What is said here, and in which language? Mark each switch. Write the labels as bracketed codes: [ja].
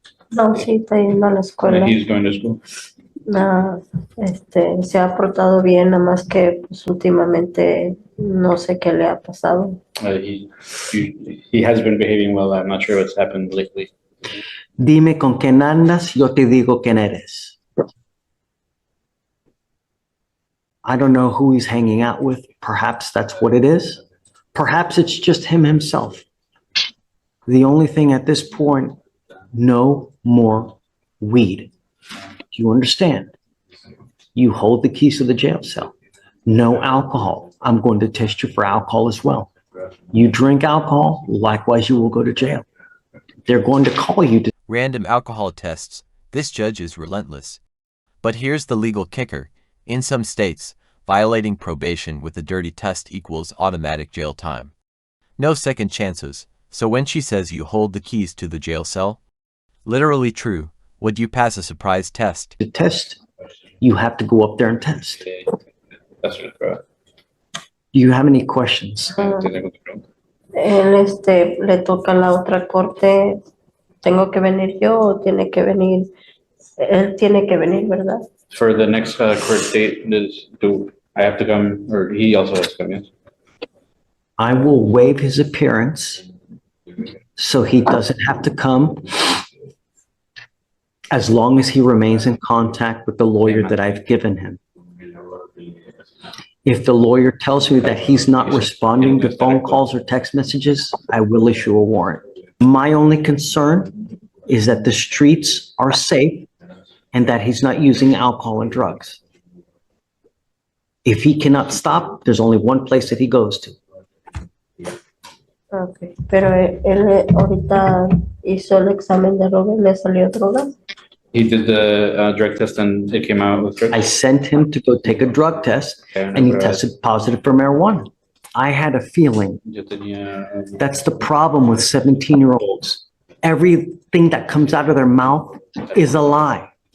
[es] No, sí, está yendo a la escuela. [en] He's going to school. [es] No, se ha portado bien, nada más que pues, últimamente no sé qué le ha pasado. [en] He has been behaving well. I'm not sure what's happened lately. [es] Dime con quién andas, yo te digo quién eres. [en] I don't know who he's hanging out with. Perhaps that's what it is. Perhaps it's just him himself. The only thing at this point, no more weed. Do you understand? You hold the keys to the jail cell. No alcohol. I'm going to test you for alcohol as well. You drink alcohol, likewise you will go to jail. They're going to call you to Random alcohol tests. This judge is relentless. But here's the legal kicker. In some states, violating probation with a dirty test equals automatic jail time. No second chances. So when she says you hold the keys to the jail cell, literally true. Would you pass a surprise test? the test. You have to go up there and test. That's correct. Do you have any questions? [es] Él, le toca la otra corte. ¿Tengo que venir yo o tiene que venir? Él tiene que venir, ¿verdad? [en] For the next court date, do I have to come, or he also has to come? Yes. I will waive his appearance so he doesn't have to come as long as he remains in contact with the lawyer that I've given him. If the lawyer tells me that he's not responding to phone calls or text messages, I will issue a warrant. My only concern is that the streets are safe and that he's not using alcohol and drugs. If he cannot stop, there's only one place that he goes to. Okay. [es] Pero él ahorita hizo el examen de droga y le salió droga. [en] He did the drug test and it came out with drugs. I sent him to go take a drug test and he tested positive for marijuana. I had a feeling. [es] Yo tenía, [en] That's the problem with 17-year-olds. Everything that comes out of their mouth is a lie.